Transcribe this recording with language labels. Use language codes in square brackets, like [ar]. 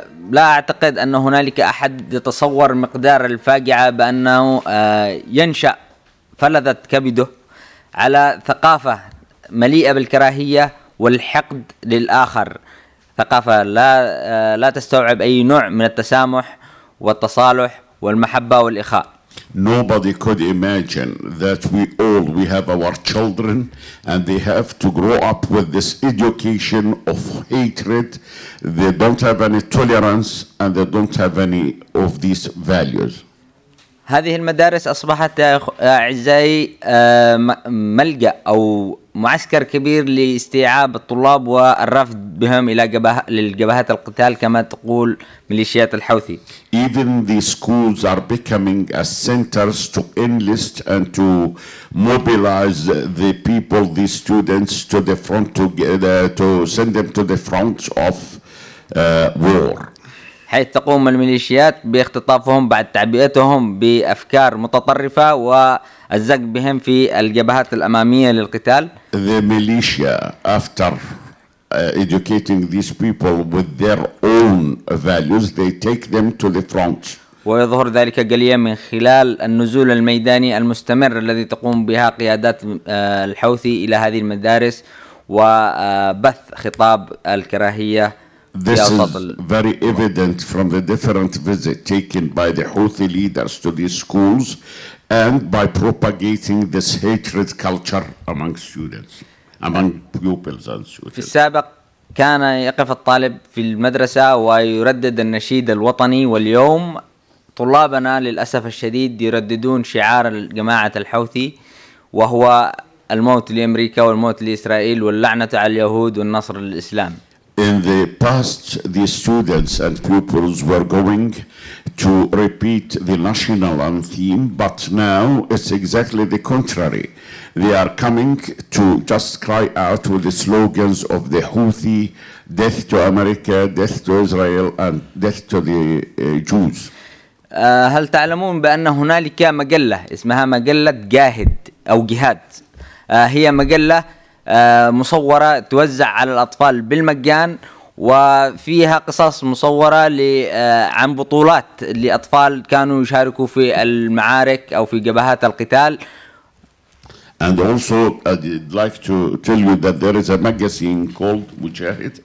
[ar] لا أعتقد أن هنالك أحد يتصور مقدار الفاجعة بأنه ينشأ فلذة كبده على ثقافة مليئة بالكراهية والحقد للآخر، ثقافة لا تستوعب أي نوع من التسامح والتصالح والمحبة والإخاء. [en] Nobody could imagine that we have our children and they have to grow up with this education of hatred. They don't have any tolerance and they don't have any of these values. [ar] هذه المدارس أصبحت أعزائي ملجأ أو معسكر كبير لاستيعاب الطلاب والرفض بهم إلى للجبهات القتال كما تقول ميليشيات الحوثي. [en] Even the schools are becoming as centers to enlist and to mobilize the people, the students to the front to send them to the front of war. [ar] حيث تقوم الميليشيات باختطافهم بعد تعبئتهم بأفكار متطرفة والزق بهم في الجبهات الأمامية للقتال. [en] The militia, after educating these people with their own values, they take them to the front. [ar] ويظهر ذلك جليا من خلال النزول الميداني المستمر الذي تقوم بها قيادات الحوثي إلى هذه المدارس وبث خطاب الكراهية. [en] This is very evident from the different visits taken by the Houthi leaders to these schools and by propagating this hatred culture among students, among pupils and students. [ar] في السابق كان يقف الطالب في المدرسة ويردد النشيد الوطني، واليوم طلابنا للأسف الشديد يرددون شعار جماعة الحوثي وهو الموت لأمريكا والموت لإسرائيل واللعنة على اليهود والنصر للإسلام. [en] In the past, the students and pupils were going to repeat the national anthem, but now it's exactly the contrary. They are coming to just cry out with the slogans of the Houthi, death to America, death to Israel, and death to the Jews. [ar] هل تعلمون بأن هنالك مجلة اسمها مجلة جاهد أو جهاد؟ هي مجلة مصورة توزع على الأطفال بالمجان، وفيها قصص مصورة عن بطولات لأطفال كانوا يشاركوا في المعارك أو في جبهات القتال. [en] And also I'd like to tell you that there is a magazine called Mujahid.